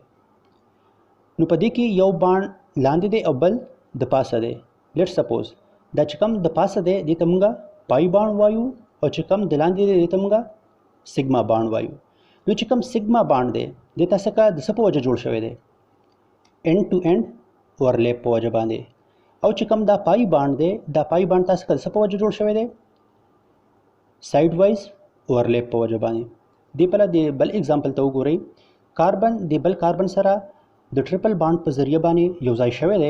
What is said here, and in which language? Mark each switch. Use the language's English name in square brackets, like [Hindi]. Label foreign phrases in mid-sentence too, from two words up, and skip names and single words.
[Pashto] نو په دې کې یو باند لاندې دی او بل د پاسه دی. [English] let suppose [Pashto] دا چې کوم د پاسه دی دې ته موږ [English] pi bond [Pashto] وایو او چې کوم د لاندې دی دې ته موږ [English] sigma bond [Pashto] وایو. نو چې کوم [English] sigma bond [Pashto] دی د تاسو کا د څه په وجه جوړ شوی دی؟ [English] end to end [Pashto] اوورلیپ په وجه باندې. او چې کوم دا [English] pi bond [Pashto] دی دا [English] pi bond [Pashto] تاسو کا څه په وجه جوړ شوی دی؟ [English] side wise overlap [Pashto] په وجه باندې. دی په د بل اگزامپل ته وګورئ، کاربن د بل کاربن سره د [English] triple bond [Pashto] په ذریعہ باندې یو ځای شوی دی.